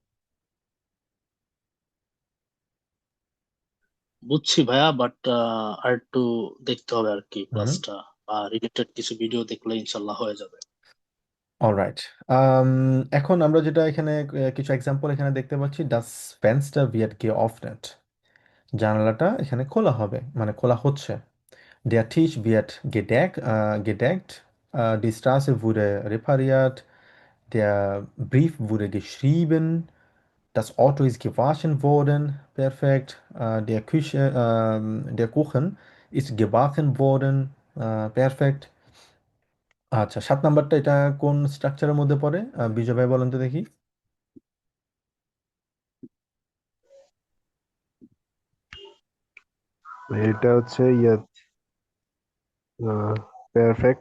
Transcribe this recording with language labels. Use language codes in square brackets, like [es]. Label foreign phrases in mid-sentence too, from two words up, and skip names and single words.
[bn] বুঝছি ভাইয়া, বাট আর একটু দেখতে হবে আর কি হুম। ক্লাসটা, বা রিলেটেড কিছু ভিডিও দেখলে ইনশাল্লাহ হয়ে যাবে। অলরাইট, এখন আমরা যেটা এখানে কিছু এক্সাম্পল এখানে দেখতে পাচ্ছি, [de] das Fenster wird geöffnet, [bn] জানালাটা এখানে খোলা হবে, মানে খোলা হচ্ছে। [de] Der Tisch wird gedeckt, die Straße wurde repariert, der Brief wurde geschrieben, das Auto ist gewaschen worden, perfekt, der Kuchen ist gebacken worden, perfekt। [bn] আচ্ছা, 7 নাম্বারটা এটা কোন স্ট্রাকচারের মধ্যে পড়ে, বিজয় ভাই বলেন তো দেখি। এটা হচ্ছে ইয়ে পারফেক্ট।